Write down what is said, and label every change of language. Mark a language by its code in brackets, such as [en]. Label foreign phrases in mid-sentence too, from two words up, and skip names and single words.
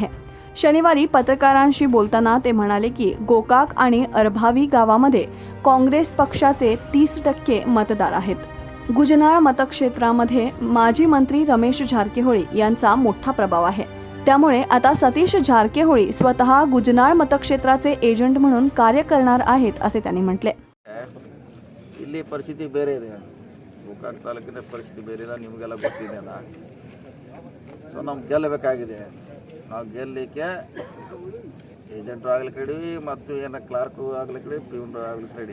[mr] शनिवारी पत्रकारांशी बोलताना ते म्हणाले की गोकाक आणि अर्भावी गावामध्ये काँग्रेस पक्षाचे 30% मतदार आहेत। गुजनाळ मतक्षेत्रामध्ये माजी मंत्री रमेश जारकीहोळी यांचा मोठा प्रभाव आहे। त्यामुळे आता सतीश जारकीहोळी स्वतः गुजनाळ मतक्षेत्राचे एजंट म्हणून कार्य करणार आहेत असे त्यांनी म्हटले। [kn] ಇಲ್ಲಿ ಪರಿಸ್ಥಿತಿ ಬೇರೆ ಇದೆ। ಗೋಕಾಕ್ ತಾಲೂಕಿನ ಪರಿಸ್ಥಿತಿ ಬೇರೆ ಇದೆ, ನಿಮಗೆಲ್ಲ ಗೊತ್ತಿದೆ ಅಲ್ಲ। ಸೊ ನಾವು ಗೆಲ್ಲಬೇಕಾಗಿದೆ। ನಾವು ಗೆಲ್ಲಲಿಕ್ಕೆ ಏಜೆಂಟು ಆಗ್ಲಿಕ್ಕೆ ರೆಡಿ ಮತ್ತು ಏನೋ ಕ್ಲಾರ್ಕು ಆಗ್ಲಿಕ್ಕೆ ರೆಡಿ, ಪ್ಯೂನ್ರು ಆಗ್ಲಿಕ್ಕೆ ರೆಡಿ।